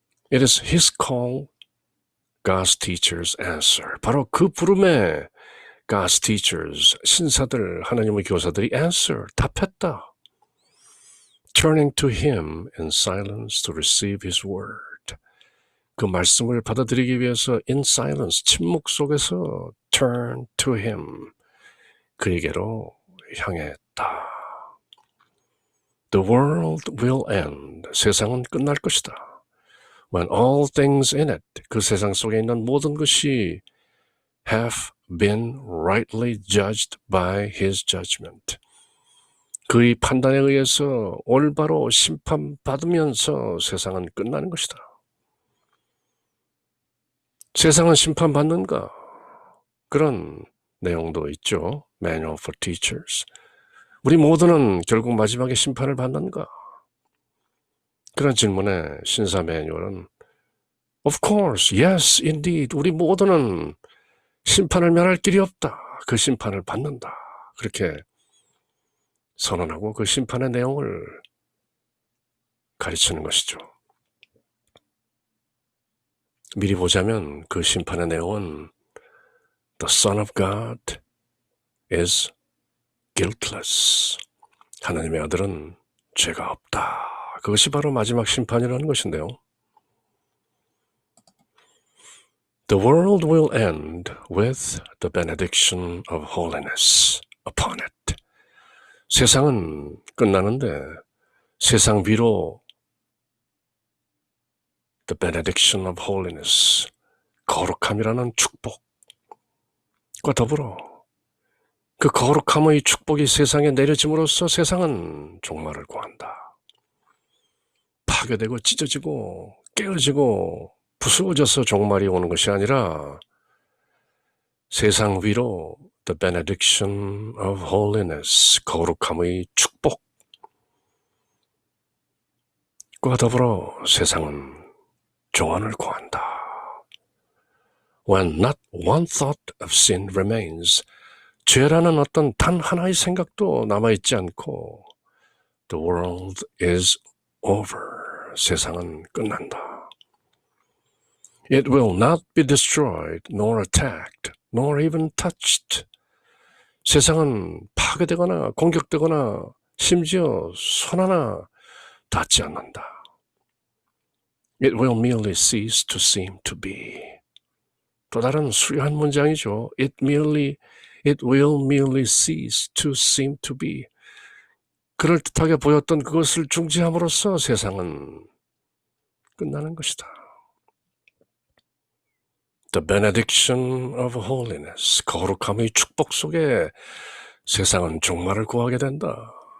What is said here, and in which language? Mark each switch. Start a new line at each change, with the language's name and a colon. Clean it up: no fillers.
English: It is his call, God's teachers answer.
Korean: 바로 그 부름에
English: God's teachers,
Korean: 신사들, 하나님의 교사들이
English: answer,
Korean: 답했다.
English: Turning to him in silence to receive his word.
Korean: 그 말씀을 받아들이기 위해서
English: in silence,
Korean: 침묵 속에서
English: turn to him,
Korean: 그에게로 향했다.
English: The world will end.
Korean: 세상은 끝날 것이다.
English: When all things in it,
Korean: 그 세상 속에 있는 모든 것이
English: have been rightly judged by his judgment.
Korean: 그의 판단에 의해서 올바로 심판받으면서 세상은 끝나는 것이다. 세상은 심판받는가? 그런 내용도 있죠.
English: Manual for Teachers.
Korean: 우리 모두는 결국 마지막에 심판을 받는가? 그런 질문에 신사 매뉴얼은
English: Of course, yes, indeed.
Korean: 우리 모두는 심판을 면할 길이 없다. 그 심판을 받는다. 그렇게 선언하고 그 심판의 내용을 가르치는 것이죠. 미리 보자면 그 심판의 내용은
English: The Son of God is guiltless.
Korean: 하나님의 아들은 죄가 없다. 그것이 바로 마지막 심판이라는 것인데요.
English: The world will end with the benediction of holiness upon it.
Korean: 세상은 끝나는데 세상 위로
English: the benediction of holiness,
Korean: 거룩함이라는 축복과 더불어 그 거룩함의 축복이 세상에 내려짐으로써 세상은 종말을 구한다. 파괴되고 찢어지고 깨어지고 부수어져서 종말이 오는 것이 아니라 세상 위로
English: the benediction of holiness,
Korean: 거룩함의 축복과 더불어 세상은 종안을 구한다.
English: When not one thought of sin remains,
Korean: 죄라는 어떤 단 하나의 생각도 남아있지 않고
English: the world is over,
Korean: 세상은 끝난다.
English: It will not be destroyed, nor attacked, nor even touched.
Korean: 세상은 파괴되거나 공격되거나 심지어 손 하나 닿지 않는다.
English: It will merely cease to seem to be.
Korean: 또 다른 수려한 문장이죠.
English: It will merely cease to seem to be.
Korean: 그럴듯하게 보였던 그것을 중지함으로써 세상은 끝나는 것이다.
English: The benediction of holiness,
Korean: 거룩함의 축복 속에 세상은 종말을 구하게 된다.